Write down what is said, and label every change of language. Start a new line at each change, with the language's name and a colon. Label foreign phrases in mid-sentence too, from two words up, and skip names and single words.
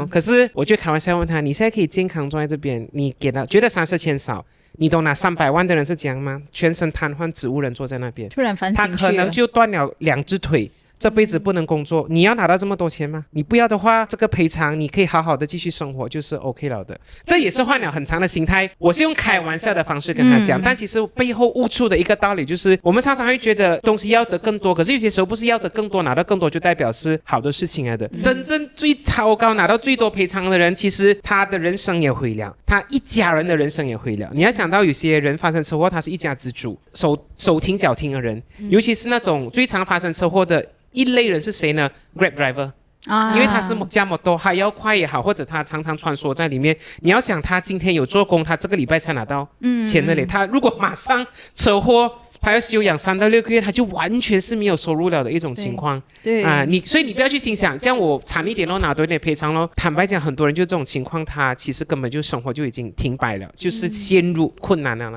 Chinese: 可是我就開玩笑問他，你現在可以健康坐在這邊，你給他覺得30千少，你懂拿300萬的人是這樣嗎？全身癱瘓植物人坐在那邊，突然反省去了，他可能就斷了2隻腿，這輩子不能工作。你要拿到這麼多錢嗎？你不要的話，這個賠償你可以好好的繼續生活，就是 OK 了的。這也是換了很長的心態，我是用開玩笑的方式跟他講，但其實背後悟出的一個道理就是，我們常常會覺得東西要得更多，可是有些時候不是要得更多，拿到更多就代表是好的事情來的。真正最超高拿到最多賠償的人，其實他的人生也毀了，他一家人的人生也毀了。你要想到有些人發生車禍，他是一家之主，手停腳停的人，尤其是那種最常發生車禍的一類人是誰呢？ Grab driver。因為他是驾摩托，他要快也好，或者他常常穿梭在裡面。你要想他今天有做工，他這個禮拜才拿到錢的嘞。他如果馬上車禍，他要休養3到6個月，他就完全是沒有收入了的一種情況。對啊，所以你不要去心想，這樣我慘一點咯，拿多一點賠償咯。坦白講，很多人就這種情況，他其實根本就生活就已經停擺了，就是陷入困難了啦。